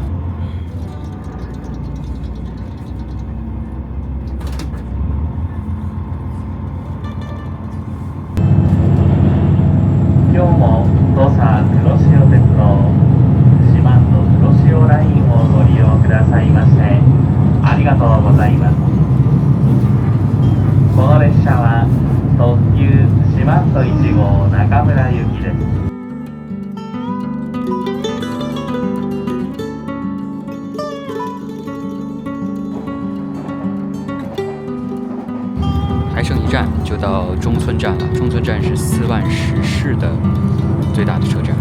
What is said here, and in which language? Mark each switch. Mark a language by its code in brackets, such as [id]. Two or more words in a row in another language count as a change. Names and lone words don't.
[ja] 今日も土佐黒潮鉄道四万の黒潮ラインをご利用くださいましてありがとうございます。この列車は特急四万十1号中村行きです。 [zh] 还剩1站就到中村站了。中村站是4万石市的最大的车站。